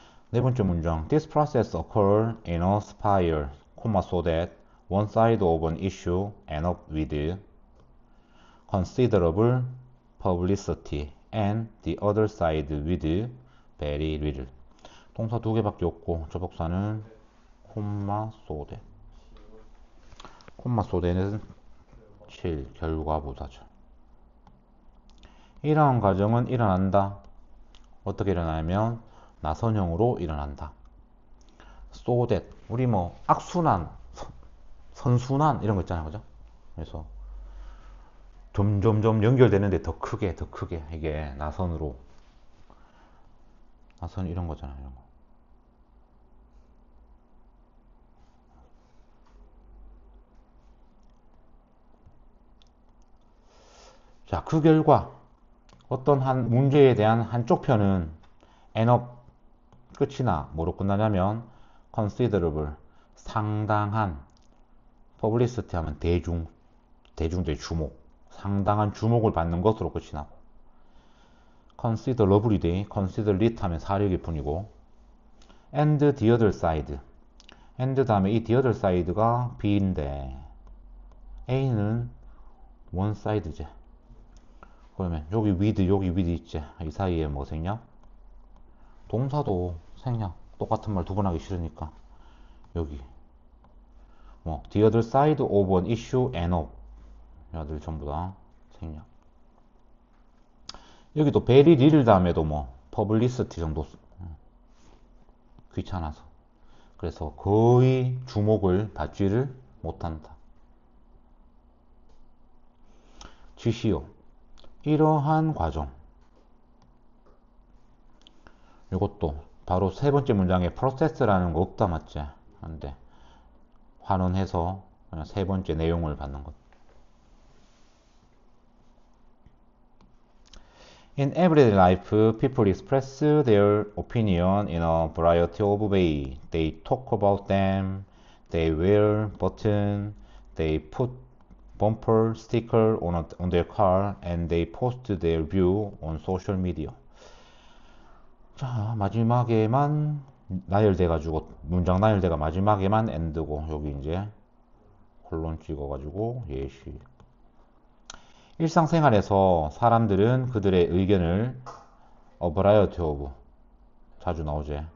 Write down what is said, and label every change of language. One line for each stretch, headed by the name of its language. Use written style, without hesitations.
Korean: 네 번째 문장
English: This process occurs in a spiral, so that one side of an issue ends up with considerable publicity and the other side with very little.
Korean: 동사 두 개밖에 없고 접속사는 so that. so that은 7 결과부사죠. 이러한 과정은 일어난다. 어떻게 일어나냐면 나선형으로 일어난다. so that 우리 뭐 악순환, 선순환 이런 거 있잖아요, 그죠? 그래서 점점점 연결되는데 더 크게 이게 나선 이런 거잖아요. 이런 거. 자, 그 결과 어떤 한 문제에 대한 한쪽 편은 end up 끝이나 뭐로 끝나냐면 considerable 상당한 publicity 하면 대중들의 주목 상당한 주목을 받는 것으로 끝이 나고
English: consider lovely day, consider it
Korean: 하면 사력일 뿐이고, and the other side. and 다음에 이 the other side가 B인데, A는 one side지. 그러면 여기 with, 여기 with 있지. 이 사이에 뭐 생략? 동사도 생략. 똑같은 말 두 번 하기 싫으니까. 여기. 뭐,
English: the other side of an issue and of.
Korean: 얘들 전부 다 생략. 여기도 very little 다음에도 뭐, publicity 정도. 귀찮아서. 그래서 거의 주목을 받지를 못한다. 지시요. 이러한 과정. 이것도 바로 세 번째 문장에 process라는 거 없다 맞지? 안돼. 환원해서 그냥 세 번째 내용을 받는 것.
English: In everyday life, people express their opinion in a variety of ways. They talk about them, they wear buttons, they put bumper sticker on their car, and they post their view on social media.
Korean: 자, 마지막에만 나열돼가지고 문장 나열돼가 마지막에만 end고 여기 이제 콜론 찍어가지고 예시. 일상생활에서 사람들은 그들의 의견을 a variety of 자주 나오지.